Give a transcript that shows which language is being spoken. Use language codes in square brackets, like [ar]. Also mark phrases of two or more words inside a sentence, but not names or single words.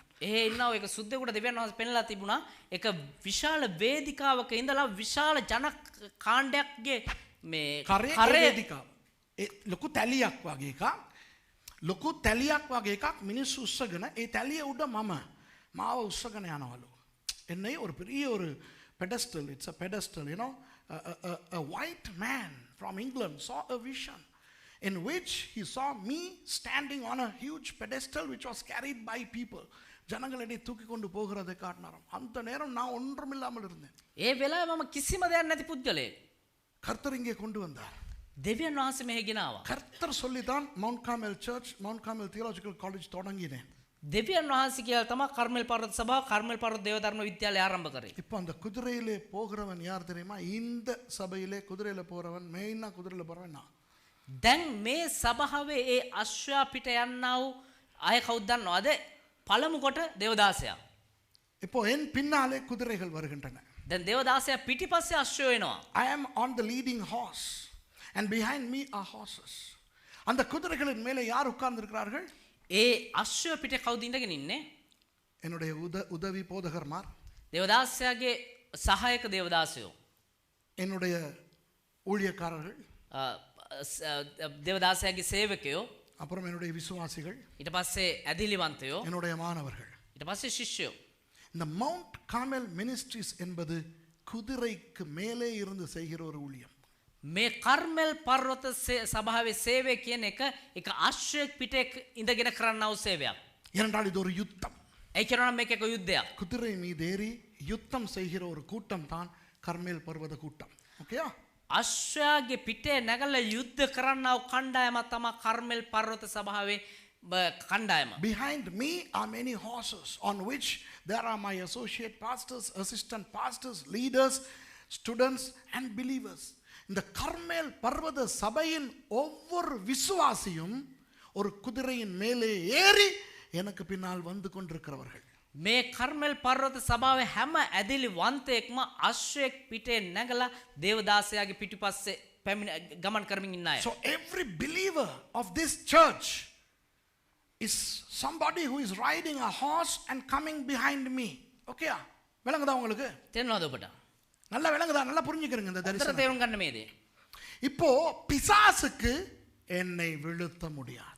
[si] එහෙ ඉන්නව එක සුද්දෙකුට දෙවියන් වහන්සේ පෙන්ලා තිබුණා. එක විශාල වේදිකාවක ඉඳලා විශාල ජන කාණ්ඩයක්ගේ මේ කරේ වේදිකාව. ඒ ලොකු තැලියක් වගේ එකක්. ලොකු තැලියක් වගේ එකක් මිනිස්සු උස්සගෙන ඒ තැලිය උඩ මාව උස්සගෙන යනවලු. [ta] என்னை ஒரு பெரிய ஒரு [en] pedestal, it's a pedestal, you know, a white man from England saw a vision in which he saw me standing on a huge pedestal which was carried by people. [ta] ஜனங்களை தூக்கி கொண்டு போகிறதை காட்டினாராம். அந்த நேரம் நான் ஒன்றுமில்லாமல் இருந்தேன். [si] ඒ වෙලාවේ මම කිසිම දෙයක් නැති පුද්ගලයෙක්. [ta] கர்த்தர் இங்கே கொண்டு வந்தார். [si] දෙවියන් වහන්සේ මෙහෙ ගෙනාවා. [ta] கர்த்தர் சொல்லிதான் மவுண்ட் கார்மெல் சர்ச், மவுண்ட் கார்மெல் தியாலஜிக்கல் காலேஜ் தொடங்கினேன். [si] දෙවියන් වහන්සේ කියලා තමයි කර්මෙල් පර්වත සභාව කර්මෙල් පර්වත දේවධර්ම විද්‍යාලය ආරම්භ කරේ. [ta] இப்போ அந்த குதிரையிலே போகிறவன் யார் தெரியுமா? இந்த சபையிலே குதிரையில போறவன், மெயினா குதிரையில போறவன் நான். [si] දැන් මේ සභාවේ ඒ අශ්වයා පිට යන්නා වූ අය කවුද දන්නවද? පළමු කොට දේවදාසයා. [ta] இப்போ என் பின்னாலே குதிரைகள் வருகின்றன. [si] දැන් දේවදාසයා පිටිපස්සේ අශ්වයෝ එනවා. [en] I am on the leading horse and behind me are horses. [ta] அந்த குதிரைகளின் மேலே யார் உட்கார்ந்து இருக்கிறார்கள்? [si] ඒ අශ්වය පිට කවුද ඉඳගෙන ඉන්නේ? [ta] என்னுடைய உதவி போதகர்மார், [si] දේවදාසයාගේ සහායක දේවදාසයෝ, [ta] என்னுடைய ஊழியக்காரர்கள், [si] දේවදාසයාගේ සේවකයෝ, [ta] அப்புறம் என்னுடைய விசுவாசிகள், [si] ඊට පස්සේ ඇදිලිවන්තයෝ, [ta] என்னுடைய மாணவர்கள். [si] ඊට පස්සේ ශිෂ්‍යයෝ. [ta] இந்த மவுண்ட் கார்மெல் மினிஸ்ட்ரிஸ் என்பது குதிரைக்கு மேலே இருந்து செய்கிற ஒரு ஊழியம். [si] මේ කර්මෙල් පර්වත සභාවේ සේවය කියන එක අශ්වයෙක් පිටේ ඉඳගෙන කරන්නා වූ සේවයක්. [ta] ஏனென்றால் இது ஒரு யுத்தம். [si] ඒ කියනවා මේක එක යුද්ධයක්. [ta] குதிரை மீது ஏறி யுத்தம் செய்கிற ஒரு கூட்டம் தான் கர்மேல் பர்வத கூட்டம். ஓகேயா? [si] අශ්වයාගේ පිටේ නැගලා යුද්ධ කරන්නව කණ්ඩායමක් තමයි කර්මෙල් පර්වත සභාවේ කණ්ඩායම. [en] Behind me are many horses on which there are my associate pastors, assistant pastors, leaders, students and believers. [ta] இந்த கர்மேல் பர்வத சபையின் ஒவ்வொரு விசுவாசியும் ஒரு குதிரையின் மேலே ஏறி எனக்கு பின்னால் வந்து கொண்டிருக்கிறவர்கள். [si] මේ කර්මෙල් පර්වත සභාවේ හැම ඇදිලි වන්තයෙක්ම අශ්වයෙක් පිටේ නැගලා දේවදාසයාගේ පිටිපස්සේ ගමන් කරමින් ඉන්න අය. [en] So every believer of this church is somebody who is riding a horse and coming behind me. [ta] Okay? விளங்குதா உங்களுக்கு? [si] තේරෙනවද ඔබට? [ta] நல்லா விளங்குதா? நல்லா புரிஞ்சுக்கிறீங்க இந்த [si] අතර [ta] தரிசனம். [si] තේරුම් ගන්න මේ දේ. [ta] இப்போ பிசாசுக்கு என்னை வீழ்த்த முடியாது.